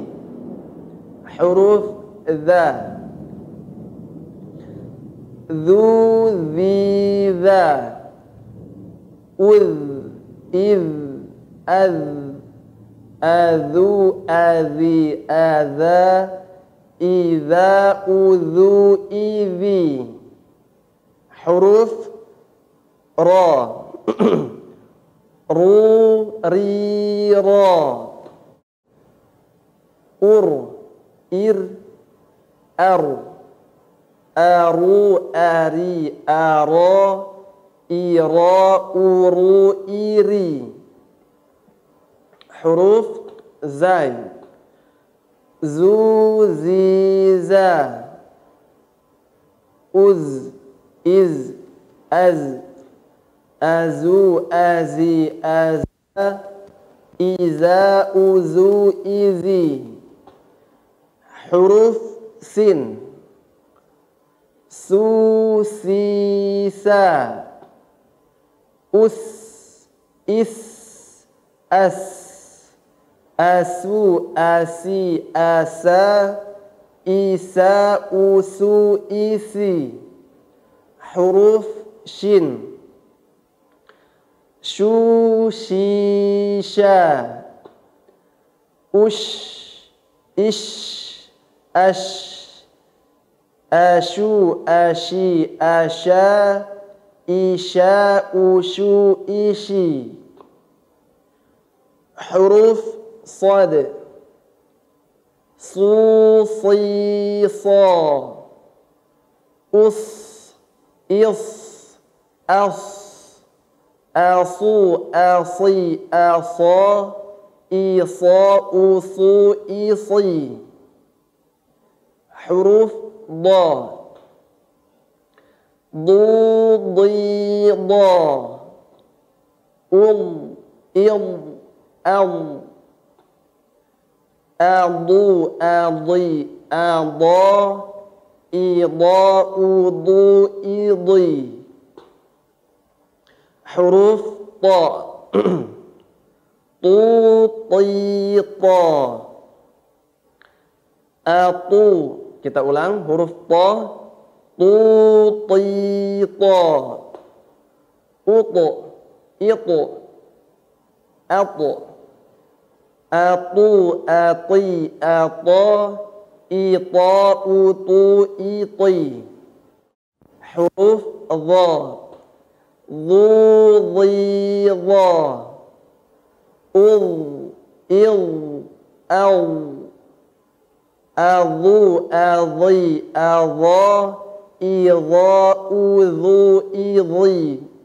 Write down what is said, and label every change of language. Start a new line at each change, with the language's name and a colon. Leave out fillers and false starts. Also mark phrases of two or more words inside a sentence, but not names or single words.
Indonesian: Huruf dha.
Arabic: Dhu dhi dha. Udh idh adh. Adhu adhi adha. Idha udhu idhi.
Indonesian: Huruf ra.
Arabic: Ru ri ra. Ur ir ar. Aru ari ara. Ira uru iri.
Indonesian: Huruf zai.
Arabic: Zu zi za. Uz iz az. Azu azi aza. Iza uzu izi.
Indonesian: Huruf sin.
Arabic: Su si sa. Us is as. Asu asi asa. Isa usu isi.
Indonesian: Huruf shin.
Arabic: Shu shi sha. Ush ish ash. Ashu ashi asha. Isha ushu ishi.
Indonesian: Huruf sad.
Arabic: Su si sa. Us is as. Asu asi asa. إيصاء صو إيصي. حروف ضا ضو ضي ضا أض إض أض أضو أضي أضا إضاء ضو إضي. حروف طاء طو طي طا أطو.
Indonesian: Kita ulang huruf ta.
Arabic: Tu ti ta. Utu itu. Atu. Atu ati ata. Ita utu iti.
Indonesian: Huruf dha.
Arabic: Dhu dhi dha. Udh idh aw. Adhu adhi adha. Idha udhu idhi.